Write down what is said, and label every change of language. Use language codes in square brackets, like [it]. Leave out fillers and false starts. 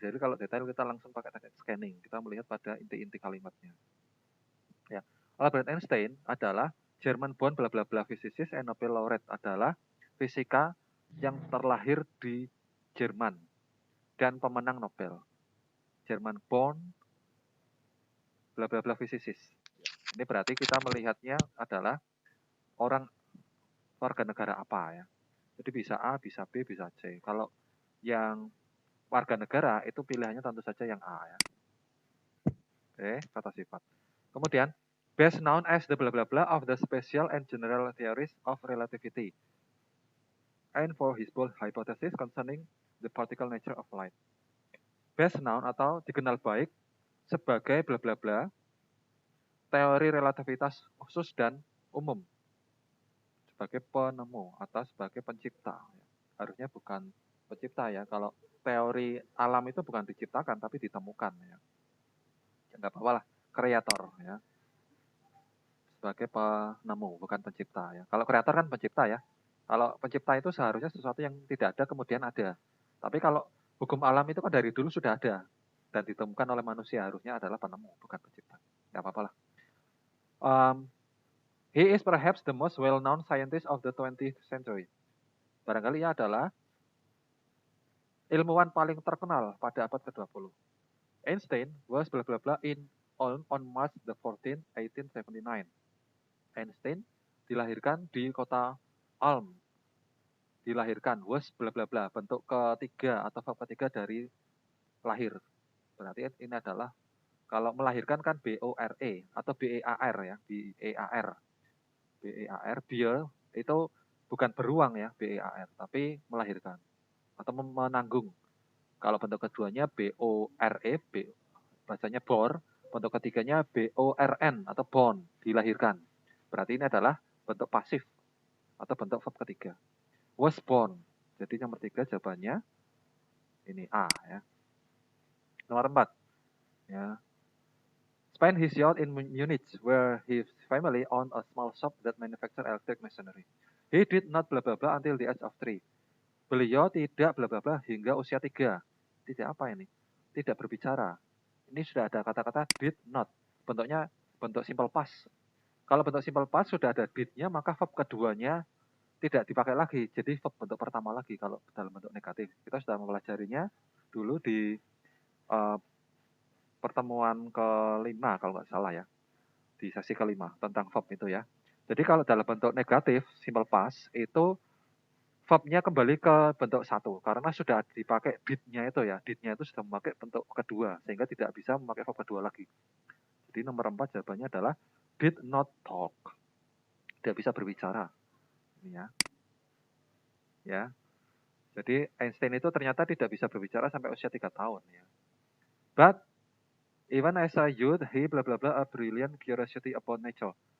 [id] Jadi kalau detail kita langsung pakai teknik scanning. Kita melihat pada inti-inti kalimatnya. Ya. Albert Einstein adalah [en] German born bla bla bla physicist and Nobel laureate, [id] adalah fisika yang terlahir di Jerman dan pemenang Nobel. [en] German born bla bla bla physicist. [id] Ini berarti kita melihatnya adalah orang warga negara apa ya. Jadi bisa A, bisa B, bisa C. Kalau yang warga negara itu pilihannya tentu saja yang A ya. Oke, kata sifat. [en] Kemudian best known as the bla bla bla of the special and general theories of relativity, and for his bold hypothesis concerning the particle nature of light. Best known [id] atau dikenal baik sebagai bla bla bla teori relativitas khusus dan umum, sebagai penemu atau sebagai pencipta. Harusnya bukan pencipta ya. Kalau teori alam itu bukan diciptakan tapi ditemukan ya. Enggak apa-apa lah, kreator ya. Sebagai penemu bukan pencipta ya. Kalau kreator kan pencipta ya. Kalau pencipta itu seharusnya sesuatu yang tidak ada kemudian ada. Tapi kalau hukum alam itu kan dari dulu sudah ada dan ditemukan oleh manusia, harusnya adalah penemu bukan pencipta. Enggak apa-apa lah. [en] He is perhaps the most well-known scientist of the 20th century. [id] Barangkali ia adalah ilmuwan paling terkenal pada abad ke-20. [en] Einstein was bla bla bla on March the 14th, 1879. [id] Einstein dilahirkan di kota Ulm. Dilahirkan [en] was bla bla bla, [id] bentuk ketiga atau verb ketiga dari lahir. Berarti ini adalah kalau melahirkan kan B-O-R-E atau B-E-A-R ya, B-E-A-R. B-E-A-R, bear itu bukan beruang ya, B-E-A-R, tapi melahirkan atau menanggung. Kalau bentuk keduanya B-O-R-E, bacanya bor, bentuk ketiganya B-O-R-N atau born, dilahirkan. Berarti ini adalah bentuk pasif atau bentuk verb ketiga. [en] Was born. [id] Jadi nomor 3 jawabannya ini A ya. Nomor 4 ya. [en] Spent his youth in Munich where his family owned a small shop that manufactured electric machinery. He did not bla bla bla until the age of 3. [id] Beliau tidak bla bla bla hingga usia 3. Tidak apa ini? Tidak berbicara. Ini sudah ada kata-kata [en] did not. [id] Bentuknya bentuk simple past. Kalau bentuk simple past sudah ada did-nya, maka verb keduanya tidak dipakai lagi. Jadi verb bentuk pertama lagi kalau dalam bentuk negatif. Kita sudah mempelajarinya dulu di pertemuan kelima kalau nggak salah ya. Di sesi kelima tentang verb itu ya. Jadi kalau dalam bentuk negatif, simple past, itu verb-nya kembali ke bentuk 1. Karena sudah dipakai did-nya itu ya. Did-nya itu sudah memakai bentuk kedua. Sehingga tidak bisa memakai verb kedua lagi. Jadi nomor 4 jawabannya adalah [en] did not talk. [id] Tidak bisa berbicara. Ini ya. Ya. Jadi Einstein itu ternyata tidak bisa berbicara sampai usia 3 tahun ya. [en] But even as a youth, he bla bla bla a brilliant curiosity about nature.